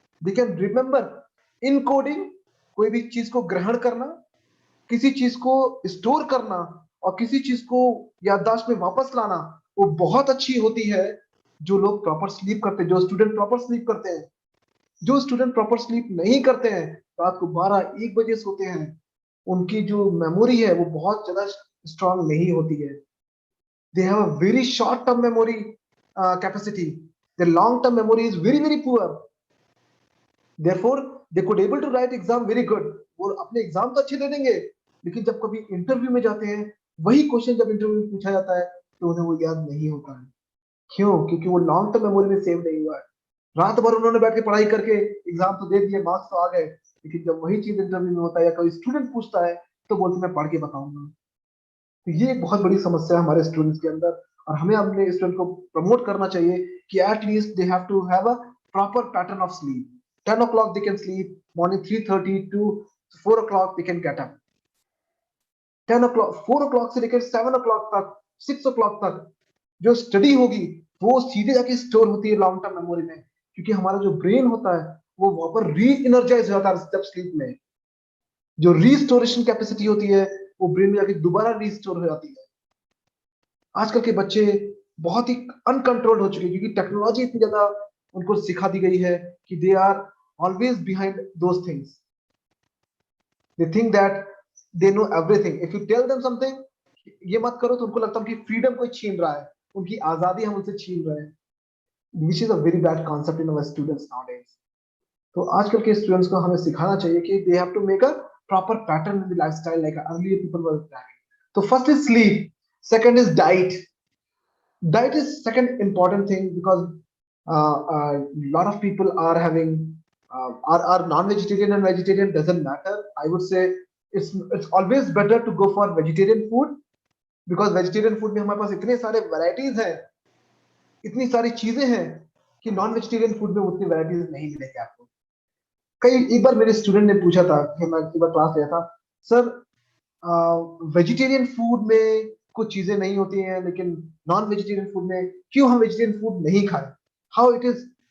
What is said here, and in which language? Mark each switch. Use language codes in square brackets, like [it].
[en] they can remember encoding, [hi] कोई भी चीज को ग्रहण करना, किसी चीज को स्टोर करना, और किसी चीज को याददाश्त में वापस लाना, वो बहुत अच्छी होती है जो लोग प्रॉपर स्लीप करते हैं, जो स्टूडेंट प्रॉपर स्लीप करते हैं। जो स्टूडेंट प्रॉपर स्लीप नहीं करते हैं, रात को 12-1 बजे सोते हैं, उनकी जो मेमोरी है वो बहुत ज्यादा स्ट्रांग नहीं होती है। [en] They have a very short term memory capacity, their long term memory is very very poor, therefore they could able to write exam very good। [hi] वो अपने एग्जाम तो अच्छे दे देंगे, लेकिन जब कभी इंटरव्यू में जाते हैं, वही क्वेश्चन जब इंटरव्यू में पूछा जाता है तो उन्हें वो याद नहीं होता है। क्यों? क्योंकि वो लॉन्ग टर्म मेमोरी में सेव नहीं हुआ है। रात भर उन्होंने बैठ के पढ़ाई करके एग्जाम तो दे दिए, मार्क्स तो आ गए, लेकिन जब वही चीज इंटरव्यू में होता है या कोई स्टूडेंट पूछता है तो बोलते मैं पढ़ के बताऊंगा। तो ये एक बहुत बड़ी समस्या है हमारे स्टूडेंट्स के अंदर, और हमें अपने स्टूडेंट को प्रमोट करना चाहिए कि at least [en] They have to have a proper pattern of sleep. 10 o'clock they can sleep, morning 3:30 to 4 o'clock they can get up। [hi] 10 o'clock 4 o'clock से लेकर 7 o'clock तक, 6 o'clock तक जो स्टडी होगी वो सीधे जाके स्टोर होती है लॉन्ग टर्म मेमोरी में, क्योंकि हमारा जो ब्रेन होता है वो वहां पर री एनर्जाइज हो जाता है जब स्लीप में। जो रीस्टोरेशन कैपेसिटी होती है वो ब्रेन में जाके दोबारा रीस्टोर हो जाती है। आजकल के बच्चे बहुत ही अनकंट्रोल्ड हो चुके हैं, क्योंकि टेक्नोलॉजी इतनी ज्यादा उनको सिखा दी गई है कि [en] They are always behind those things. They think that they know everything. If you tell them something, [hi] ये मत करो, तो उनको लगता है कि फ्रीडम कोई छीन रहा है, उनकी आजादी हम उनसे छीन रहे हैं, [en] Which is a very bad concept in our students nowadays. [hi] तो आजकल के स्टूडेंट्स को हमें सिखाना चाहिए कि [en] They have to make a proper pattern in the lifestyle like earlier people were planning. तो first is sleep, second is diet। Diet is second important thing, because a lot of people are having are non-vegetarian and vegetarian doesn't matter। I would say it's always better to go for vegetarian food, because vegetarian food [hi] में हमारे पास इतने सारे varieties हैं, इतनी सारी चीजें हैं कि नॉन वेजिटेरियन फूड में उतनी वैरायटीज नहीं मिलेगी आपको। एक बार मेरे स्टूडेंट ने पूछा था कि मैं एक बार क्लास लिया था, सर वेजिटेरियन फूड में कुछ चीजें नहीं होती हैं, लेकिन नॉन वेजिटेरियन फूड में क्यों हम वेजिटेरियन फूड नहीं खाएं, [en] How it is.